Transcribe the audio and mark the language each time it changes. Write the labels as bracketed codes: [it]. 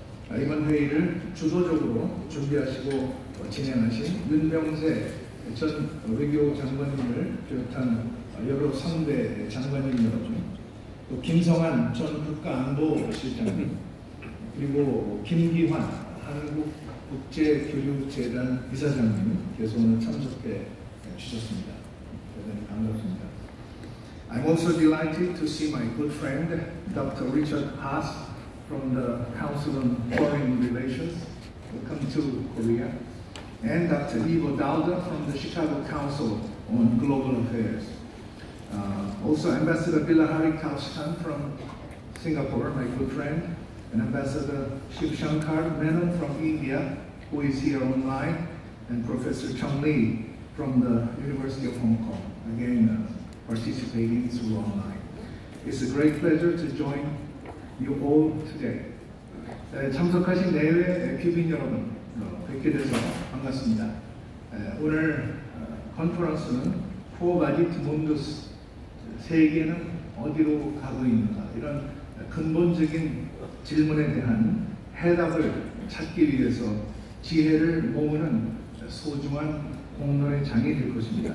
[ko] 이번 회의를 주도적으로 준비하시고 진행하신 윤병세 전 외교장관님을 비롯한 여러 상대 장관님 여러분, 또 김성한 전 국가안보실장님, 그리고 김기환 한국국제교류재단 이사장님께서 오늘 참석해 주셨습니다. 대단히 반갑습니다. [en] I'm also delighted to see my good friend Dr. Richard Haas from the Council on Foreign Relations who come to Korea, and Dr. Ivo Dauda from the Chicago Council on Global Affairs. Also Ambassador Bilahari Kaushkan from Singapore, my good friend, and Ambassador Shiv Shankar Menon from India, who is here online, and Professor Chong Lee from the University of Hong Kong, again participating through online. It's a great pleasure to join you all today. [ko] 참석하신 내외 귀빈 여러분, 뵙게 돼서 반갑습니다. 오늘 컨퍼런스는 Quo Vadit Mundus, 세계는 어디로 가고 있는가, 이런 근본적인 질문에 대한 해답을 찾기 위해서 지혜를 모으는 소중한 공론의 장이 될 것입니다.